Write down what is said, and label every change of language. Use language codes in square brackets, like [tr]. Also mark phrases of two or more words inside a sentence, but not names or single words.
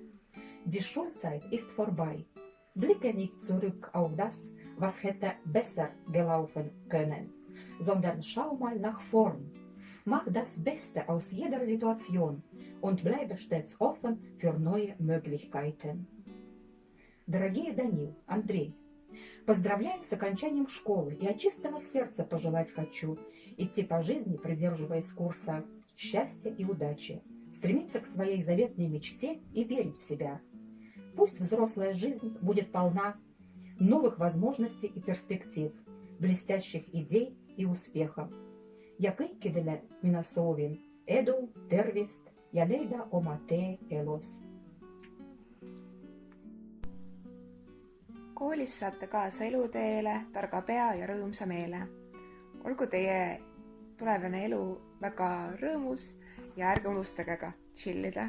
[de] Die Schulzeit ist vorbei. Blicke nicht zurück auf das, was hätte besser gelaufen können, sondern schau mal nach vorn. Mach das Beste aus jeder Situation und bleibe stets offen für neue möglichkeiten. [ru] Дорогие Данил, Андрей, поздравляю с окончанием школы и от чистого сердца пожелать хочу идти по жизни, придерживаясь курса счастья и удачи, стремиться к своей заветной мечте и верить в себя. Пусть взрослая жизнь будет полна новых возможностей и перспектив, блестящих идей и успехов. [et] Ja kõikidele mina soovin edu, tervist ja leida oma tee elus. Koolis saate kaasa eluteele targa pea ja rõõmsa meele. Olgu teie tulevane elu väga rõõmus ja ärge unustage ka chillida.